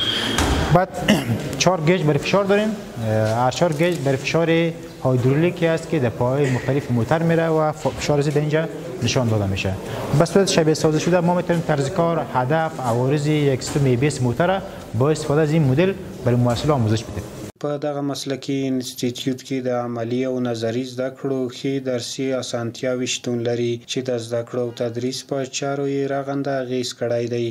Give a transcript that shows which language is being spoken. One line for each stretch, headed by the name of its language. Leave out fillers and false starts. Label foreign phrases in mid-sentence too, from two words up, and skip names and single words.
Persian: بعد 4 گیج برای فشار داریم. هر 4 گیج برای فشار هایدرولیکی است که در پاهای مختلف موتور میره و فشار زیر اینجا نشان داده میشه. به صورت شبیه سازی شده ما میتونیم طرز کار، هدف، عوارض یک سیستم ABS موتور با استفاده از این مدل برای محصل آموزش بدیم.
Pashto: په دغه مسلکي انسټیټیوټ کې د عملی او نظری زده کړو ښې درسي اسانتیاوې شتون لري چې د زده کړو او تدریس په چارو یې رغنده اغیز کړی دی.